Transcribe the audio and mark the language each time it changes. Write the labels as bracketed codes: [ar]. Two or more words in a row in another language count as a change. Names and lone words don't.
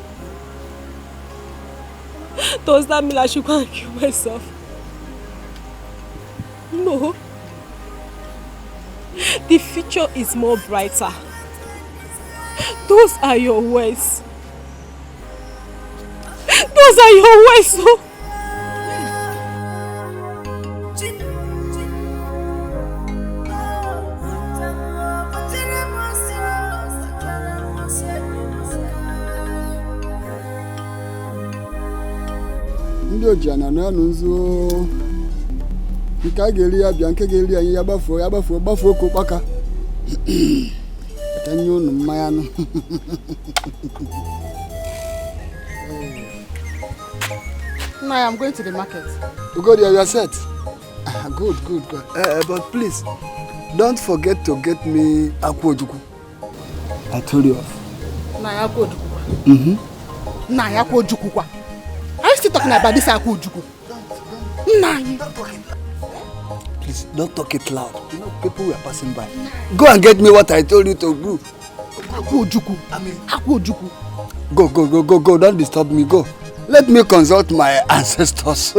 [en] Does that mean I should go and kill myself? No. The future is more brighter. Those are your words. Those are your words, so. [ig] Ndị ojana na nzu nke a ga-eri ya bịa nke ga-eri anyị ya gbafuo ka ụkpaka enye unu mmanya nụ. [en] No, I'm going to the market. You go there, you are set. Good. But please, don't forget to get me akwojuku. I told you off. [ig] Na akwojuku. Na akwojuku kwa. [en] Are you still talking about this akwojuku? Please, don't talk it loud. You know, people were passing by. Go and get me what I told you to do. Akwojuku. Akwojuku. Go. Don't disturb me. Go. Let me consult my ancestors.